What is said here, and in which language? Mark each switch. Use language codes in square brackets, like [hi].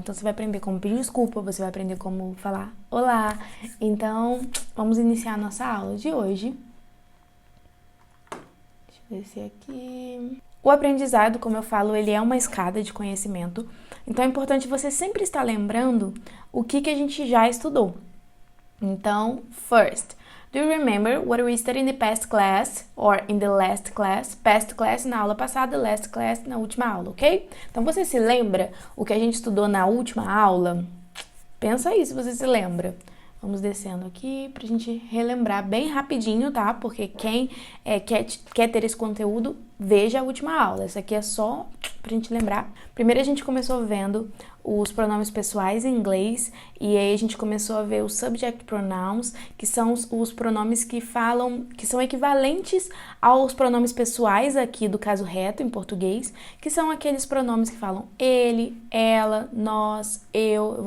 [pt] Então você vai aprender como pedir desculpa, você vai aprender como falar olá. Então vamos iniciar a nossa aula de hoje. Deixa eu descer aqui. O aprendizado, como eu falo, ele é uma escada de conhecimento. Então é importante você sempre estar lembrando o que a gente já estudou. Então, [en] first, do you remember what we studied in the past class or in the last class? Past class [pt] na aula passada, [en] last class [pt] na última aula, ok? Então, você se lembra o que a gente estudou na última aula? Pensa aí se você se lembra. Vamos descendo aqui pra gente relembrar bem rapidinho, tá? Porque quem quer ter esse conteúdo, veja a última aula. Essa aqui é só pra gente lembrar. Primeiro a gente começou vendo os pronomes pessoais em inglês e aí a gente começou a ver os subject pronouns, que são os pronomes que são equivalentes aos pronomes pessoais aqui do caso reto em português, que são aqueles pronomes que falam ele, ela, nós, eu.